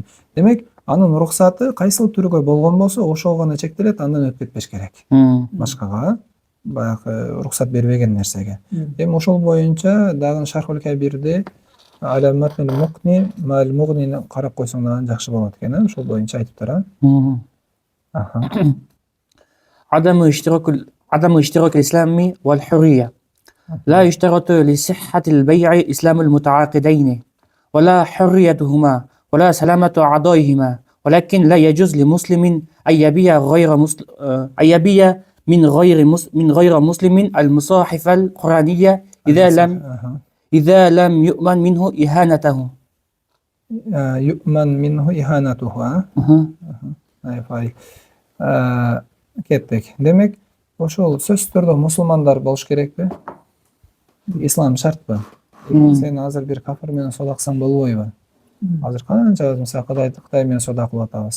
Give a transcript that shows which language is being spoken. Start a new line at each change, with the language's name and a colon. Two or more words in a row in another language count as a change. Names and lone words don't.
Kyrgyz: Демек, анын уруксаты кайсыл түргө болгон болсо, ошого гана чектелет, андан өтүп кетпеш керек. Башкага, баягы уруксат бербеген нерсеге. Эми ошол боюнча дагы Шархул Кабирде Аламат мукни мал мугнини карап койсоң дагы жакшы болот экен, ошол боюнча айтыптыр, а?
Arabic: عدم اشتراك الإسلام والحرية لا يشترط لصحة البيع إسلام المتعاقدين ولا حريتهما ولا سلامة أعضائهما، ولكن لا يجوز لمسلم أن يبيع من غير مسلم المصاحف القرآنية إذا لم يؤمن منه إهانته. يؤمن منه إهانته.
Kyrgyz: Кеттик. Демек, ошол сөзсүз түрдө мусулмандар болуш керекпи? Ислам шартпы? Сен азыр бир кафир менен соода кылсаң болбойбу? Азыр канча мисалы Кытай менен соода кылып атабыз.